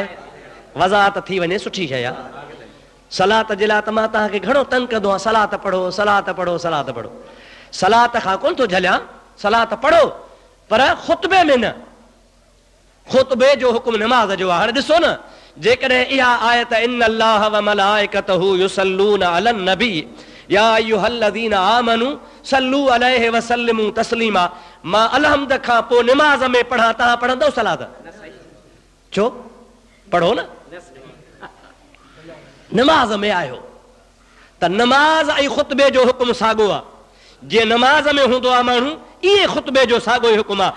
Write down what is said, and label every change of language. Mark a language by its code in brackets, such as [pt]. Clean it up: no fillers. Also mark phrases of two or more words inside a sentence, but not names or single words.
[sd] वज़ाहत थी वञे सुठी शइ आहे। सलात जे लाइ त मां तव्हांखे घणो तंग कंदो आहियां, सलात पढ़ो, सलात पढ़ो, सलात पढ़ो। सलात खां कोन थो झलियां, सलात पढ़ो, पर ख़ुतबे में न। ख़ुतबे जो हुकुम नमाज़ जो आहे। हाणे ॾिसो न, जेकॾहिं इहा आयत [ar] إن الله و ملائكته يصلون على النبي يا أيها الذين آمنوا صلوا عليه و سلموا تسليما, [sd] मां अलहम्द खां पोइ नमाज़ में पढ़ा, तव्हां पढ़ंदव सलात? छो? पढ़ो न, नमाज़ में आयो त नमाज़ ऐं ख़ुतबे जो हुकुम साॻियो आहे। जीअं नमाज़ में हूंदो आहे माण्हू, इहे ख़ुतबे जो साॻियो ई हुकुम आहे।